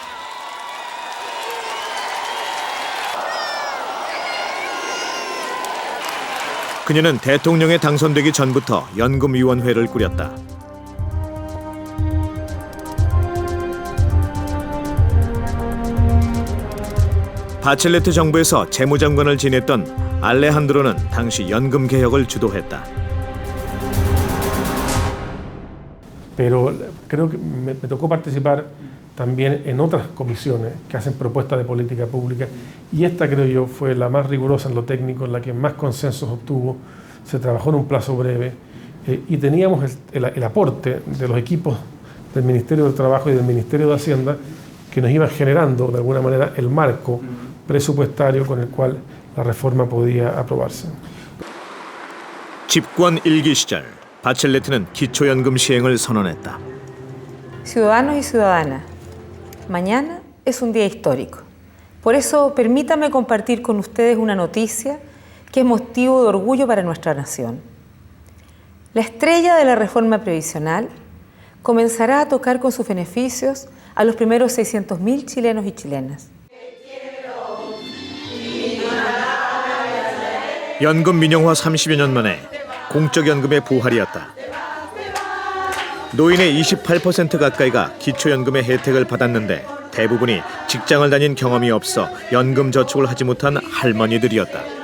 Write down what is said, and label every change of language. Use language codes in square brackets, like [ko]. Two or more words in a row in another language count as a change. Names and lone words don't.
[ko] 그녀는 대통령에 당선되기 전부터 연금위원회를 꾸렸다. 바첼레트 정부에서 재무장관을 지냈던 알레한드로는 당시 연금 개혁을 주도했다. [es] Pero creo que me tocó participar también en otras comisiones que hacen propuestas de política pública y esta creo yo fue la más rigurosa en lo técnico, en la que más consensos obtuvo, se trabajó en un plazo breve y teníamos el aporte de los equipos del Ministerio del Trabajo y del Ministerio de Hacienda que nos iban generando de alguna manera el marco presupuestario con el cual la reforma podía aprobarse. [ko] 집권 1기 시절 바첼레트는 기초연금 시행을 선언했다. [es] Ciudadanos y ciudadanas, mañana es un día histórico. Por eso permítame compartir con ustedes una noticia que es motivo de orgullo para nuestra nación. La estrella de la reforma previsional comenzará a tocar con sus beneficios a los primeros 600.000 chilenos y chilenas. [ko] 연금 민영화 30여 년 만에 공적연금의 부활이었다. 노인의 28% 가까이가 기초연금의 혜택을 받았는데 대부분이 직장을 다닌 경험이 없어 연금 저축을 하지 못한 할머니들이었다.